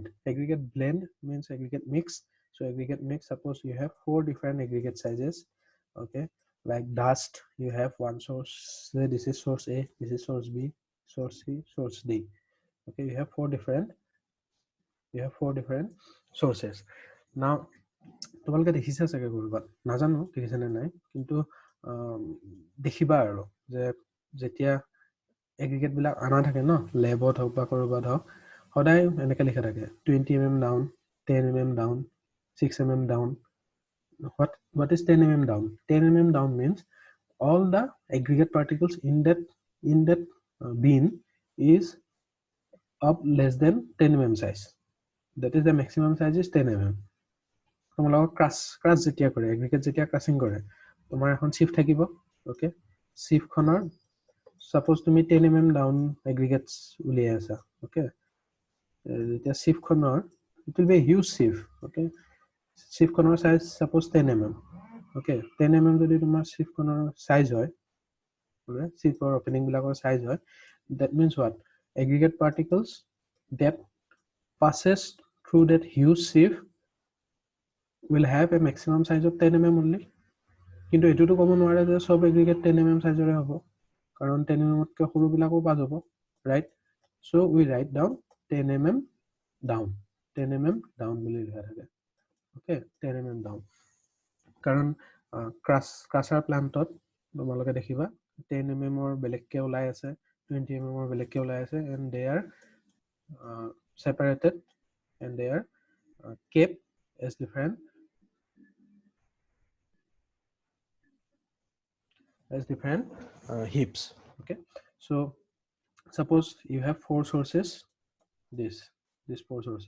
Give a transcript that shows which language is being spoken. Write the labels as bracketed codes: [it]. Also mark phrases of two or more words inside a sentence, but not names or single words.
[en] Aggregate blend means aggregate mix. So aggregate mix, suppose you have 4 different aggregate sizes. Okay, like dust, you have one source. Say this is source A, this is source B, source C, source D. Okay, you have 4 different sources. [as] Now তোমালোকে দেখিছা চাগে কৰবাত, নাজানো দেখিছে নে নাই, কিন্তু দেখিবা আৰু যে যেতিয়া এগ্ৰিগেট বিলাক আনা থাকে ন, লেবত হওক বা কৰবাত হওক, সদায় এনেকে লিখা থাকে [en] 20 mm down, 10 mm down, 6 mm down. What is 10 mm down? 10 mm down means all the aggregate particles in that bin is of less than 10 mm size. That is the maximum size is 10 mm. [as] তোমালোকৰ ক্ৰাছ যেতিয়া কৰে, এগ্ৰিগেট যেতিয়া ক্ৰাছিং কৰে, তোমাৰ এখন চিফ থাকিব. ওকে, চিফখনৰ suppose তুমি [en] 10 mm down aggregates [as] উলিয়াই আছা. ওকে, যেতিয়া চিফখনৰ, [en] it will be a huge sieve. [as] ওকে, চিফখনৰ সাইজ suppose 10 mm. ওকে, 10 mm যদি তোমাৰ চিফখনৰ সাইজ হয়, ওকে, চিফৰ ওপেনিং বিলাকৰ সাইজ হয়, [en] that means what? Aggregate particles that passes through that huge sieve will have a maximum size of 10 mm only. [as] কিন্তু এটোটো কম নোৱাৰে যে সব aggregate 10 mm সাইজৰে হ'ব, কাৰণ 10 mm তকৈ সৰু বিলাকো পাজ হ'ব, ৰাইট? [en] So we write down 10 mm down, 10 mm down [as] বুলি লিখা থাকে. ওকে, 10 mm down, কাৰণ [en] crusher plant [as] তোমালোকে দেখিবা 10 mm ৰ বেলেগকে ওলাই আছে, 20 mm ৰ বেলেগকে ওলাই আছে, [en] and they are separated and they are kept as different heaps. Okay, so suppose you have 4 sources, these 4 sources.